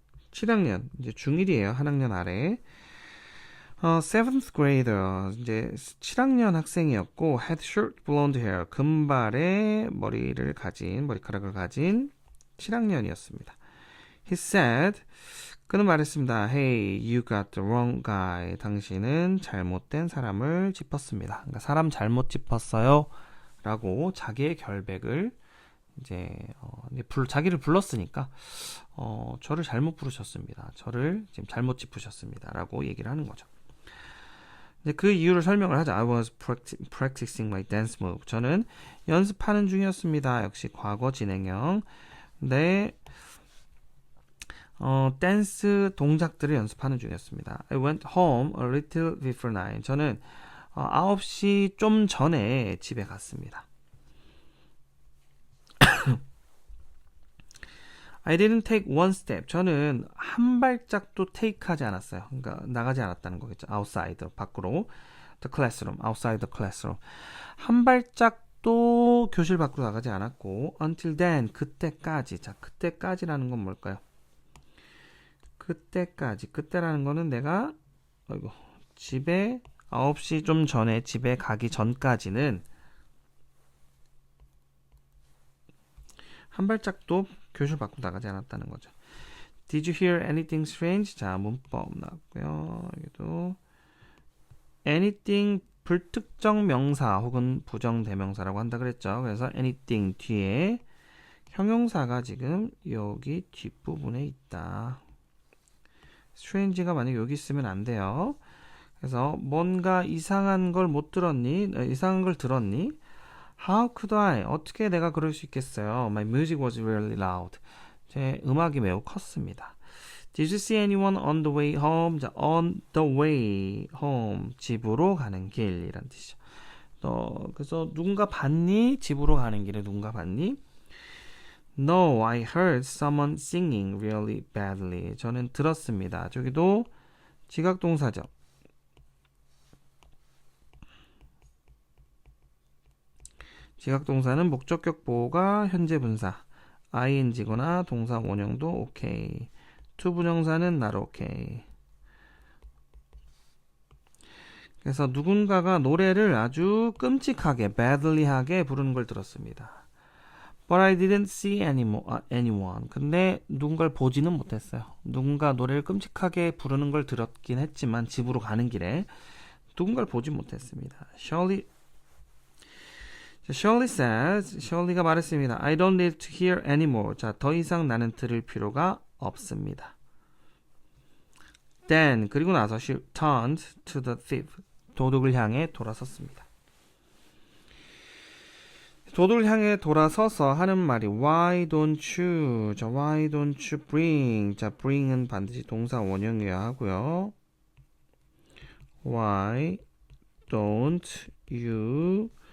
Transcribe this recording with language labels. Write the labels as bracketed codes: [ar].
[ko] 7학년, 이제 중1이에요. 한 학년 아래. 7th grader, 이제 7학년 학생이었고, [en] had short blonde hair, [ko] 금발의 머리카락을 가진 7학년이었습니다. [en] He said, [ko] 그는 말했습니다. [en] Hey, you got the wrong guy. [ko] 당신은 잘못된 사람을 짚었습니다. 그러니까 사람 잘못 짚었어요. 라고 자기의 결백을 이제 자기를 불렀으니까 저를 잘못 부르셨습니다. 저를 지금 잘못 짚으셨습니다. 라고 얘기를 하는 거죠. 이제 그 이유를 설명을 하자. [en] I was practicing my dance move. [ko] 저는 연습하는 중이었습니다. 역시 과거 진행형. 네. 댄스 동작들을 연습하는 중이었습니다. [en] I went home a little before 9. [ko] 저는 9시 좀 전에 집에 갔습니다. [en] I didn't take one step. [ko] 저는 한 발짝도 take하지 않았어요. 그러니까 나가지 않았다는 거겠죠. outside, 밖으로. [en] the classroom, outside the classroom. [ko] 한 발짝도 교실 밖으로 나가지 않았고 [en] until then, [ko] 그때까지. 자, 그때까지라는 건 뭘까요? 그때까지. 그때라는 거는 내가 집에 9시 좀 전에 집에 가기 전까지는 한 발짝도 교실 밖으로 나가지 않았다는 거죠. [en] Did you hear anything strange? [ko] 자, 문법 나왔고요. 여기도 anything 불특정 명사 혹은 부정대명사라고 한다 그랬죠. 그래서 anything 뒤에 형용사가 지금 여기 뒷부분에 있다. strange가 만약에 여기 있으면 안 돼요. 그래서 뭔가 이상한 걸 못 들었니? 이상한 걸 들었니? [en] How could I? [ko] 어떻게 내가 그럴 수 있겠어요? [en] My music was really loud. [ko] 제 음악이 매우 컸습니다. [en] Did you see anyone on the way home? 자, on the way home. [ko] 집으로 가는 길이란 뜻이죠. 그래서 누군가 봤니? 집으로 가는 길에 누군가 봤니? [en] No, I heard someone singing really badly. [ko] 저는 들었습니다. 저기도 지각동사죠. 지각동사는 목적격 보호가 현재 분사, ing거나 동사 원형도 오케이. 투부정사는 not okay. 그래서 누군가가 노래를 아주 끔찍하게, badly하게 부르는 걸 들었습니다. [en] But I didn't see anyone. [ko] 근데 누군가를 보지는 못했어요. 누군가 노래를 끔찍하게 부르는 걸 들었긴 했지만 집으로 가는 길에 누군가를 보지 못했습니다. [en] Shirley says, [ko] Shirley가 말했습니다. [en] I don't need to hear anymore. [ko] 자, 더 이상 나는 들을 필요가 없습니다. [en] Then, [ko] 그리고 나서 [en] she turned to the thief. [ko] 도둑을 향해 돌아섰습니다. 도둑을 향해 돌아서서 하는 말이 [en] Why don't you? 자, Why don't you bring? [ko] 자, bring은 반드시 동사 원형이어야 하고요. [en] Why don't you?